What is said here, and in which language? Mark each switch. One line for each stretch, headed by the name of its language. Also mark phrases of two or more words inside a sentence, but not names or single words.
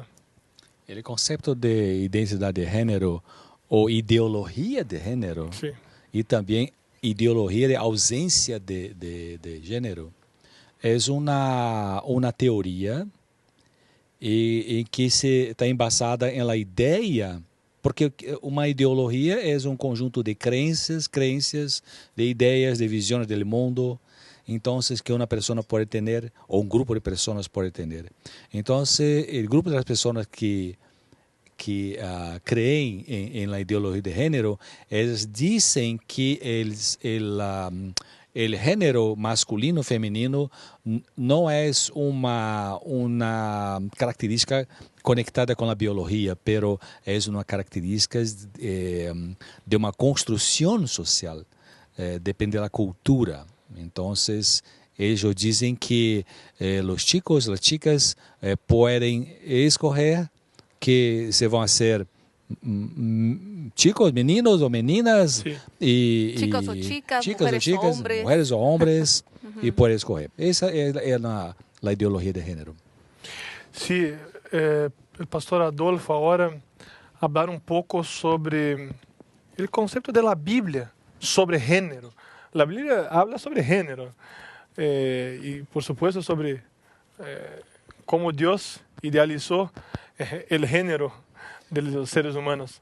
Spanish: El concepto de identidad de género o ideología de género Sí. y también ideología de ausencia de género es una teoría y que se está embasada en la idea,
Portuguese: porque uma ideologia é um conjunto de crenças, de ideias, de visões do mundo, então que uma pessoa pode ter ou um grupo de pessoas pode ter. Então, o grupo das pessoas que
Spanish: creen en la ideología de género, ellos dicen que el género masculino femenino no es una característica conectada con la biología, pero es una característica de una construcción social, depende de la cultura. Entonces, ellos dicen que los chicos, las chicas pueden escoger que se
Portuguese: vão ser chicos, meninos ou meninas,
Spanish: Sí.
Portuguese: e Chicos ou chicas,
Spanish: mujeres mujeres
Portuguese: ou homens, e pode escolher. Essa é a ideologia de gênero.
Spanish: Sí, el pastor Adolfo ahora hablar un poco sobre el concepto de la Biblia sobre género. La Biblia habla sobre género y por supuesto sobre cómo Dios idealizó el género de los seres humanos.